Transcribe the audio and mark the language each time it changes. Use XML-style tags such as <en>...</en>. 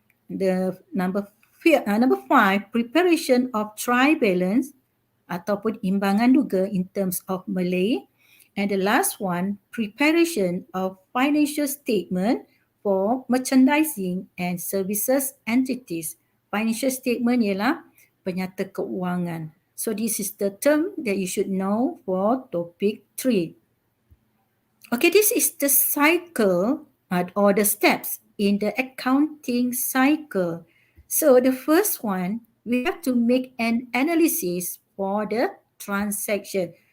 <en>The number 5, preparation of trial balance</en> <ms>ataupun imbangan juga</ms> <en>in terms of Malay. And the last one, preparation of financial statement for merchandising and services entities.</en> <ms>Financial statement ialah penyata keuangan.</ms> <en>So this is the term that you should know for topic 3. Okay, this is the cycle or the steps in the accounting cycle. So the first one, we have to make an analysis for the transaction.</en>